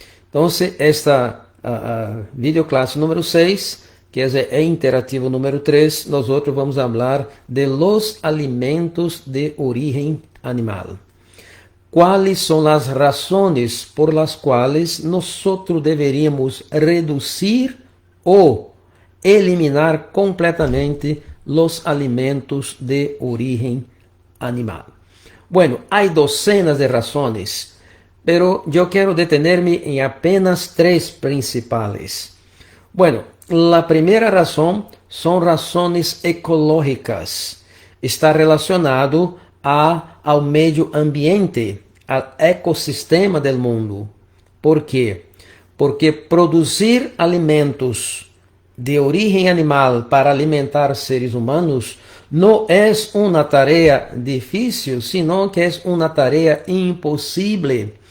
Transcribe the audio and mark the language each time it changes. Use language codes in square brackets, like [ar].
[pt] Então, esta videoclasse número 6, que é interativo número 3, nós vamos falar de [es] los alimentos [pt] de origem animal. Quais são as razões [es] por las [pt] quais nós deveríamos reduzir ou eliminar completamente [es] los alimentos de origen animal? Bueno, hay docenas de razones, pero yo quiero detenerme en apenas 3 principales. Bueno, la primera razón son razones ecológicas. [pt] Está relacionado ao meio ambiente, ao ecossistema [es] del mundo. [pt] ¿Por quê? Porque produzir alimentos de origem animal para alimentar seres humanos não é uma tarefa difícil, [es] sino que [pt] é uma tarefa impossível.